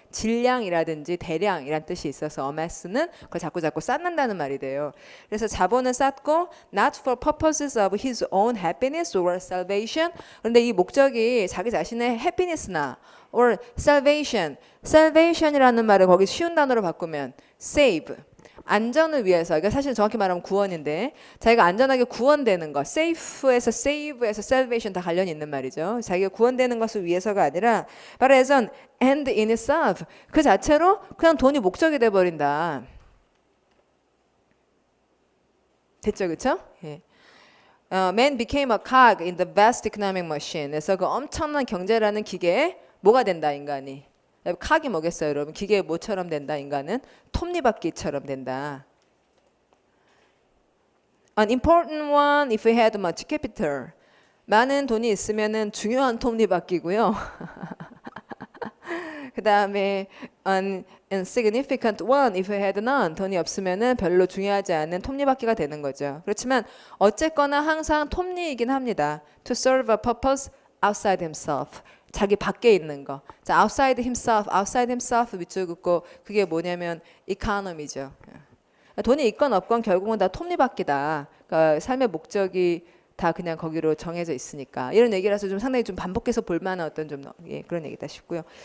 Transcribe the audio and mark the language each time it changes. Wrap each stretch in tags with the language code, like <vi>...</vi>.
<ko>질량이라든지 대량이란 뜻이 있어서 amass는 그걸 자꾸 쌓는다는 말이 돼요. 그래서 자본을 쌓고</ko> <en>not for purposes of his own happiness or salvation.</en> <ko>그런데 이 목적이 자기 자신의 happiness나 or salvation이라는 말을 거기 쉬운 단어로 바꾸면 save. 안전을 위해서, 그러니까 사실 정확히 말하면 구원인데 자기가 안전하게 구원되는 것, safe에서 save에서 salvation 다 관련이 있는 말이죠. 자기가 구원되는 것을 위해서가 아니라</ko> <en>but as an end in itself</en> <ko>그 자체로 그냥 돈이 목적이 돼버린다. 됐죠, 그렇죠? 예.</ko> <en>Man became a cog in the vast economic machine.</en> <ko>그래서 그 엄청난 경제라는 기계에 뭐가 된다, 인간이. 칵이 뭐겠어요, 여러분? 기계에 뭐처럼 된다, 인간은? 톱니바퀴처럼 된다.</ko> <en>An important one if we had much capital.</en> <ko>많은 돈이 있으면은 중요한 톱니바퀴고요. 그 다음에</ko> <en>an insignificant one if he had none.</en> <ko>돈이 없으면은 별로 중요하지 않은 톱니바퀴가 되는 거죠. 그렇지만 어쨌거나 항상 톱니이긴 합니다.</ko> <en>To serve a purpose outside himself.</en> <ko>자기 밖에 있는 거. 자, outside himself 밑줄 긋고 그게 뭐냐면 economy죠. 돈이 있건 없건 결국은 다 톱니바퀴다. 그러니까 삶의 목적이 다 그냥 거기로 정해져 있으니까 이런 얘기라서 좀 상당히 좀 반복해서 볼 만한 어떤 좀 그런 얘기다 싶고요.</ko>